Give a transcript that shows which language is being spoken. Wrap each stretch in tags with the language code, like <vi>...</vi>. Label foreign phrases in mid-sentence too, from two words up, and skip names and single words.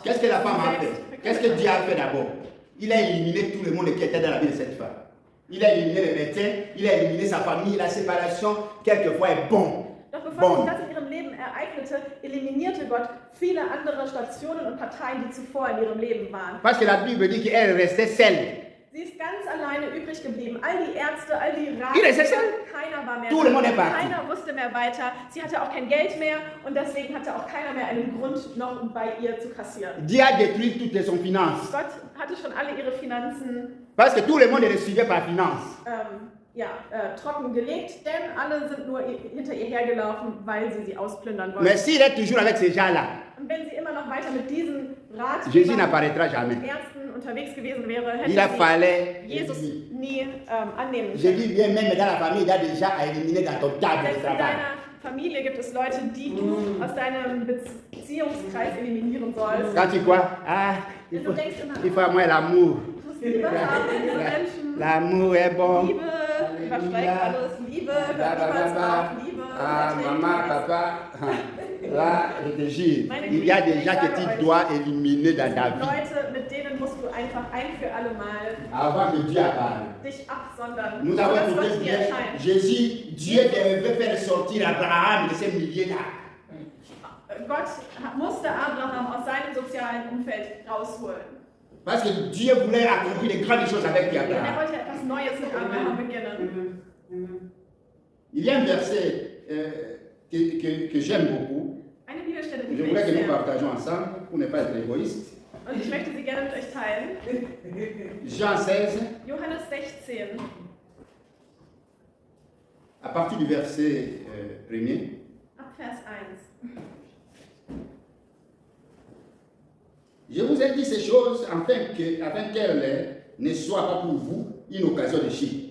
<fr>Qu'est-ce que la femme a</fr> <de>Sie</de> <fr>fait?</fr> <de>selbst</de> <fr>Qu'est-ce que</fr> <de>verkündete.</de> <fr>Dieu a fait d'abord? Il a éliminé tout le monde qui était dans la vie de cette femme. Il a éliminé les médecins, il a éliminé sa famille, la séparation, quelquefois est bon.</fr> <de>Doch bevor</de> <fr>Bon.</fr> <de>sich das in ihrem Leben ereignete, eliminierte Gott viele andere Stationen und Parteien, die zuvor in ihrem Leben waren.</de> <fr>Parce que la Bible dit qu'elle restait seule.</fr> <de>Sie ist ganz alleine übrig geblieben. All die Ärzte, all die</de> <fr>Il est</fr> <de>Ratgeber,</de> <fr>seul.</fr> <de>keiner war mehr</de> <fr>Tout le monde est</fr> <de>da.</de> <fr>parti.</fr> <de>Keiner wusste mehr weiter. Sie hatte auch kein Geld mehr und deswegen hatte auch keiner mehr einen Grund, noch bei ihr zu kassieren.</de> <fr>Dieu a détruit toutes son finances.</fr> <de>Gott hatte schon alle ihre Finanzen</de> <fr>Parce que tout le monde le suivait par finance.</fr> <de>trocken gelegt, denn alle sind nur hinter ihr hergelaufen, weil sie ausplündern wollten.</de> <fr>Mais s'il est toujours avec ces gens-là,</fr> <de>Und wenn sie immer noch weiter mit diesen</de> <fr>Jésus</fr> <de>Ratgebern</de> <fr>n'apparaîtra</fr> <de>und</de> <fr>jamais.</fr> <de>Ärzten unterwegs gewesen wäre,</de> <fr>Il a</fr> <de>hätte</de> <fr>fallu.</fr> <de>sie Jesus nie annehmen</de> <fr>Je</fr> <de>können.</de> <fr>dis bien, même dans la famille, il y a déjà à éliminer dans ton table de</fr> <de>Selbst in</de> <fr>travail.</fr> <de>deiner Familie gibt es Leute, die du aus deinem Beziehungskreis eliminieren sollst.</de> <fr>Quand tu crois,</fr> <de>Wenn du denkst immer,</de> <fr>il faut à moi l'amour.</fr> <de>du musst Liebe haben für diese Menschen.</de> <fr>L'amour est bon.</fr> <de>Liebe übersteigt alles. Liebe, hört niemals auf. Liebe,</de> <fr>Ah,</fr> <de>überträgt</de> <fr>maman,</fr> <de>alles.</de> <fr>papa. Là, je te jure, il y a des gens que tu dois éliminer dans ta vie</fr> <de>Leute, mit denen musst du einfach ein für alle Mal</de> <fr>avant que Dieu apparaisse.</fr> <de>dich absondern.</de> <fr>Nous</fr> <de>sodass</de> <fr>avons</fr> <de>Gott</de> <fr>écouté</fr> <de>dir</de> <fr>bien,</fr> <de>erscheint.</de> <fr>Jésus, Dieu devait faire sortir Abraham de ces milliers-là.</fr> <de>Gott musste Abraham aus seinem sozialen Umfeld rausholen.</de> <fr>Parce que Dieu voulait accomplir de grandes choses avec</fr> <de>Er</de> <fr>Abraham.</fr> <de>wollte etwas Neues mit Abraham beginnen.</de> <fr>Il y a un verset que j'aime beaucoup.</fr> <de>Eine Bibelstelle, die</de> <fr>Je</fr> <de>ich</de> <fr>voulais que nous</fr> <de>sehr.</de> <fr>partagions ensemble pour ne pas être égoïste.</fr> <de>Und ich möchte sie gerne mit euch teilen.</de> <fr>Jean 16,</fr> <de>Johannes 16,</de> <fr>à partir du verset 1er.</fr> <de>ab Vers 1.</de> <fr>Je vous ai dit ces choses afin qu'elles ne soient pas pour vous une occasion de chute.</fr>